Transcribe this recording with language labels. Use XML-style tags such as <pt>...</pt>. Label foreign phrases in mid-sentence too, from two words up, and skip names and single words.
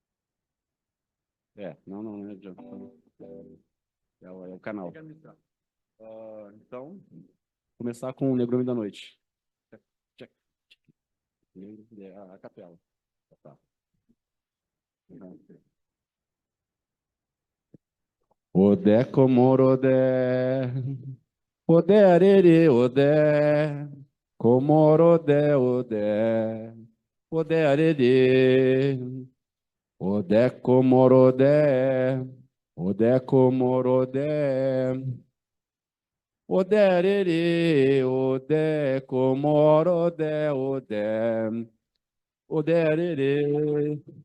<pt>Não é. É o canal. Então, começar com o Negrume da Noite. A capela. Tá.</pt> <yo>Odé comorodé, odé arerê, odé, comorodé, odé, odé arerê, odé comorodé, odé comorodé, odé arerê, odé comorodé, odé, odé arerê,</yo>